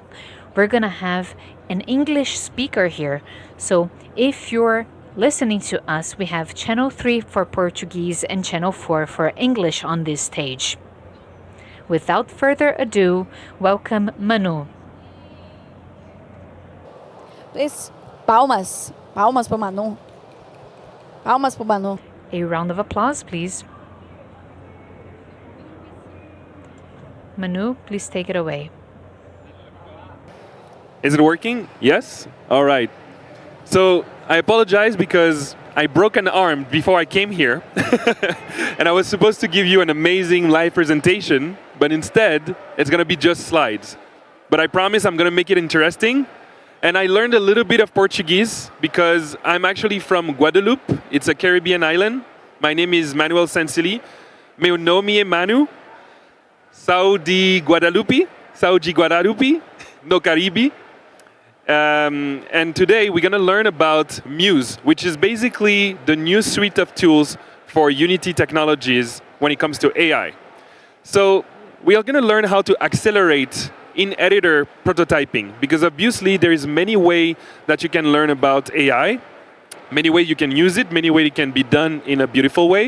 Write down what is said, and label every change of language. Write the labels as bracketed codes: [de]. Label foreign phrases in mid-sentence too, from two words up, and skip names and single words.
[en] We're gonna have an English speaker here. So if you're listening to us, we have channel 3 for Portuguese and channel 4 for English on this stage. Without further ado, welcome Manu. Please, [pt] palmas. Palmas pro Manu. Palmas pro Manu. [en] A round of applause, please. Manu, please take it away. Is it working? Yes? All right. So I apologize because I broke an arm before I came here. And I was supposed to give you an amazing live presentation, but instead, it's going to be just slides. But I promise I'm going to make it interesting. And I learned a little bit of Portuguese because I'm actually from Guadeloupe. It's a Caribbean island. My name is Manuel Sansili. [pt] Meu nome é Manu. Sou de Guadalupe. Sou de Guadalupe, no Caribe. [en] And today we're going to learn about Muse, which is basically the new suite of tools for Unity technologies when it comes to AI. So we are going to learn how to accelerate in-editor prototyping, because obviously there is many ways that you can learn about AI, many ways you can use it, many ways it can be done in a beautiful way.